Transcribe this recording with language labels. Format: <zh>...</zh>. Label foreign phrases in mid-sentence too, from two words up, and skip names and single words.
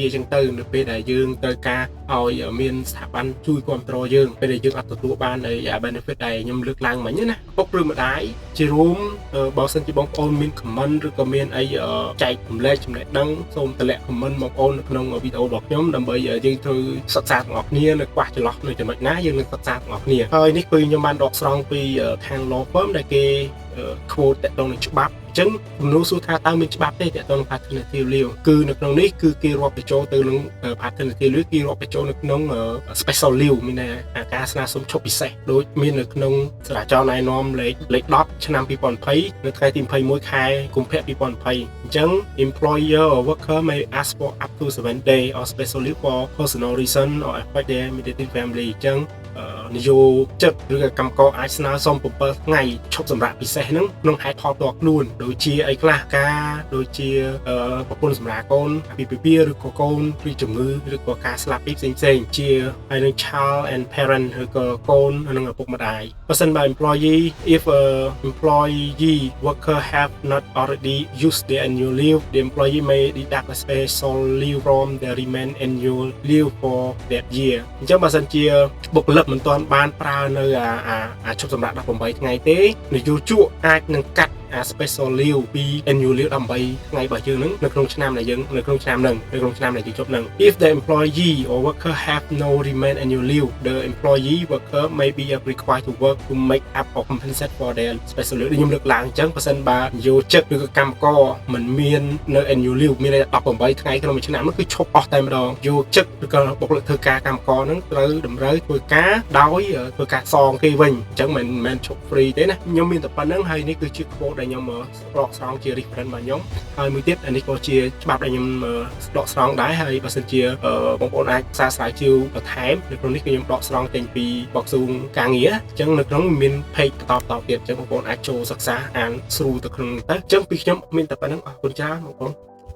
<km>អីចឹងទៅនៅពេលដែលយើងត្រូវការឲ្យមានស្ថាប័នជួយគ្រប់គ្រងយើងពេលដែលយើងអត់ទទួលបាននៃ benefit ដែលខ្ញុំលើកឡើងមិញណាពុកឬម្ដាយជារួមបើសិនជាបងប្អូនមាន comment ឬក៏មានអីចែករំលែកចំណេះដឹងសូមតម្លាក់ comment បងប្អូននៅក្នុងវីដេអូរបស់ ខ្ញុំដើម្បីយើងត្រូវសិក្សាទាំងអស់គ្នានៅខ្វះចន្លោះនៅចំណុចណាយើងនឹងសិក្សាទាំងអស់គ្នាហើយនេះគឺខ្ញុំបានដកស្រង់ពីខាង</km> <en>law firm</en> <km>ដែលគេ quote តកតងនឹងច្បាប់អញ្ចឹងទំនួលសួរថាតើ មានច្បាប់ទេតកតងនឹង</km> <en>paternity leave</en> <km>គឺនៅក្នុងនេះគឺគេរាប់បញ្ចូលទៅនឹង</km> <en>paternity leave</en> <km>គេរាប់បញ្ចូលនៅក្នុង</km> <en>special leave</en> <km>មានការស្នើសុំឈប់ពិសេសដូច មាននៅក្នុងចរាចរណ៍ណែនាំលេខ10ឆ្នាំ2020នៅថ្ងៃទី21ខែកុម្ភៈ2020អញ្ចឹង</km> <en>employer or worker may ask for up to 7 days or special leave for personal reason or affect their immediate family</en> <km>អញ្ចឹងនយោជិតឬកម្មករអាចស្នើសុំ7ថ្ងៃឈប់សម្រាកពិសេសហ្នឹងក្នុងហេតុផលផ្ទាល់ខ្លួនដូចជាអីខ្លះដូចជាប្រពន្ធសម្រាប់កូនអាពាហ៍ពិពាហ៍ឬក៏កូនពីជំងឺឬក៏ការស្លាប់ពីផ្សេងជាហើយនឹង</km> <en>child and parent</en> <km>ឬក៏កូននិងឪពុកម្ដាយបើសិនបើ</km> <en>employee if employee worker have not already used their annual leave the employee may deduct a special leave from the remaining annual leave for that year</en> <km>អញ្ចឹងបើសិនជាបុគ្គលិកមិនទាន់បានប្រើនៅឈប់សម្រាក18ថ្ងៃទេនយោជកអាចនឹងកាត់</km> <en>special leave</en> <km>ពី</km> <en>annual leave</en> <km>18 ថ្ងៃរបស់យើងហ្នឹងនៅក្នុងឆ្នាំដែលយើងនៅក្នុងឆ្នាំហ្នឹង នៅក្នុងឆ្នាំដែលយើងជប់ហ្នឹង</km> <en>if the employee or worker have no remain annual leave the employee worker may be required to work to make up or compensate for their special leave</en> <km>ខ្ញុំលើកឡើងអញ្ចឹង បើសិនបើយោជិកឬក៏កម្មករមិនមាននៅ</km> <en>annual leave</en> <km>មាន18ថ្ងៃក្នុងមួយឆ្នាំនោះគឺឈប់អស់តែម្ដងយោជិកឬក៏ បុគ្គលិកធ្វើការកម្មករហ្នឹងត្រូវតម្រូវធ្វើការដោយធ្វើការសងគេវិញអញ្ចឹងមិនមែនឈប់ free ទេណាខ្ញុំមានតែប៉ុណ្្នឹងហើយនេះគឺជា quote ដែលខ្ញុំដកស្រង់ជា reference របស់ខ្ញុំហើយមួយទៀតអានេះក៏ជាច្បាប់ដែលខ្ញុំដកស្រង់ដែរហើយបើសិនជាបងប្អូនអាចសារស្រាវជ្រាវបន្ថែមនៅក្នុងនេះគឺខ្ញុំដកស្រង់ចេញពីបកស៊ូងការងារអញ្ចឹងនៅក្នុងមាន page បន្តទៀតអញ្ចឹងបងប្អូនអាចចូលសិក្សាអានស្រួលទៅក្នុងទៅអញ្ចឹងពីខ្ញុំមានតែប៉ុណ្្នឹងអរគុណច្រើនបងប្អូន</km>